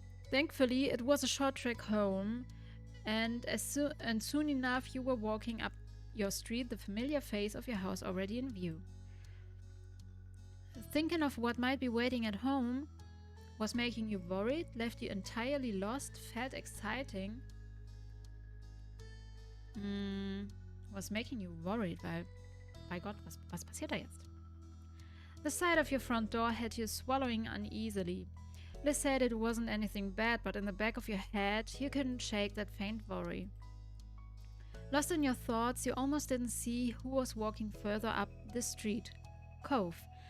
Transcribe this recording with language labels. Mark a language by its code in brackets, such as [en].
[en] Thankfully, it was a short trek home, and soon enough you were walking up your street, the familiar face of your house already in view. Thinking of what might be waiting at home was making you worried, left you entirely lost, felt exciting. Was making you worried, [de] weil, bei Gott, was passiert da jetzt? [en] The sight of your front door had you swallowing uneasily. Liz said it wasn't anything bad, but in the back of your head, you couldn't shake that faint worry. Lost in your thoughts, you almost didn't see who was walking further up the street. Cove.